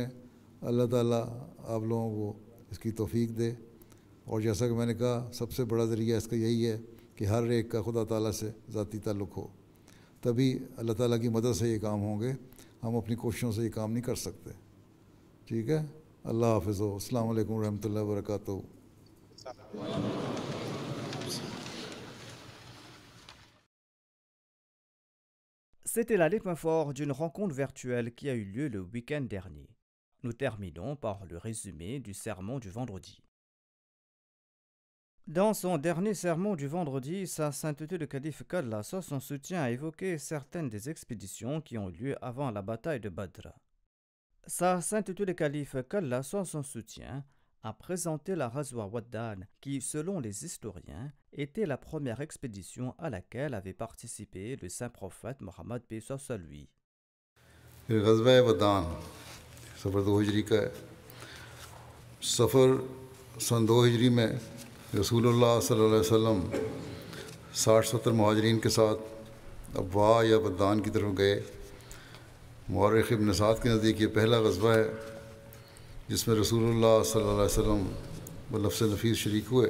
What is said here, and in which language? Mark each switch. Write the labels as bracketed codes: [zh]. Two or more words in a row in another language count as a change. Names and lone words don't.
[ur] اللہ تعالیٰ آپ لوگوں کو اس کی توفیق دے، اور جیسا کہ میں نے کہا سب سے بڑا ذریعہ اس کا یہی ہے کہ ہر ایک کا خدا تعالیٰ سے ذاتی تعلق ہو، تبھی اللہ تعالیٰ کی مدد سے یہ کام ہوں گے، ہم اپنی کوششوں سے یہ کام نہیں کر سکتے۔ ٹھیک ہے، اللہ حافظ، [ar] السلام علیکم ورحمۃ اللہ وبرکاتہ۔ [fr] C'était là les points forts d'une rencontre virtuelle qui a eu lieu le week-end dernier. Nous terminons par le résumé du sermon du vendredi. Dans son dernier sermon du vendredi, Sa Sainteté le Calife qu'Allah soit son soutien a évoqué certaines des expéditions qui ont eu lieu avant la bataille de Badr. Sa Sainteté le Calife qu'Allah soit son soutien a présenté la Ghazwa Waddan qui, selon les historiens, était la première expédition à laquelle avait participé le saint prophète Mohammed paix soit sur lui. [ur] غزوہ ودان سفر 2 ہجری کا ہے۔ سفر سن 2 ہجری میں رسول اللہ صلی اللہ علیہ وسلم 60-70 مہاجرین کے ساتھ ابوا یا ودان کی طرف گئے۔ مورخ ابن سعد کے نزدیک یہ پہلا غزوہ ہے جس میں رسول اللہ صلی اللہ علیہ وسلم بلفظ نفیس شریک ہوئے۔